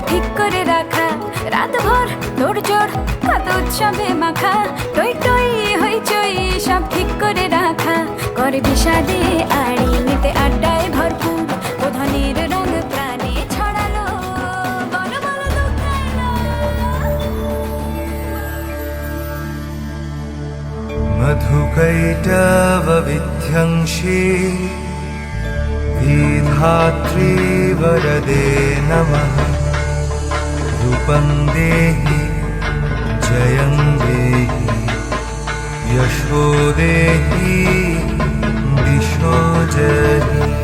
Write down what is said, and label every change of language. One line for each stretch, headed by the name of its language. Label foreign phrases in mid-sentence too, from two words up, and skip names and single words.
Bangla: ঠিক করে রাখা রাতভর তোড়জোড় কত উৎসবে মাখা টই টই হইচই সব ঠিক করে রাখা করে বিষাদে আড়ি নিতে আড্ডায় ভরপুর প্রধানের রঙ প্রাণে ছড়ালো বলো বলো দুগ্গা এলো
Sanskrit: मधुकैटवविध्यंशी विधात्री वरदे नमः रूपं देहि जयं देहि यशो देहि दिशो जहि